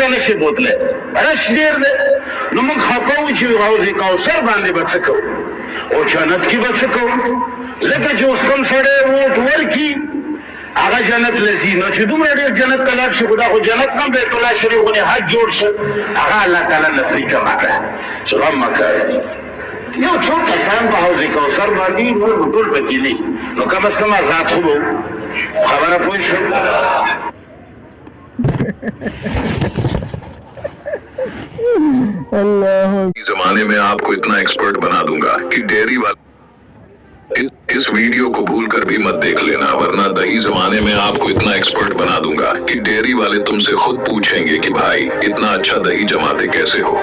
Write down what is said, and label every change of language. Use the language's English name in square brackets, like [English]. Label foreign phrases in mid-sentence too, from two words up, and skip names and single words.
[Pashto] نه شي بوتلی رش ډېر دی نو موږ خفه وو چې حوض کوثر باندې به څه کوو او جنت کې به څه کوو ځکه چې اوس کوم سړی ووټ ورکړي هغه جنت لذي نو چې دومره ډېر جنت ته لاړ شي خو دا خو جنت هم بیت الله شریف غوندې حج جوړ شه هغه الله تعالی نفري کمه کړه چې غم مه کوئ یو څو کسان په حوض کوثر باندې نور به ټول پکې نه نو کم از کم آزاد خو به خبره پوه شو [Hindi] जमाने में आपको इतना एक्सपर्ट बना दूंगा कि डेयरी वाला इस वीडियो को भूलकर भी मत देख लेना वरना दही जमाने में आपको इतना एक्सपर्ट बना दूंगा कि डेयरी वाले तुमसे खुद पूछेंगे कि भाई इतना अच्छा दही जमाते कैसे हो।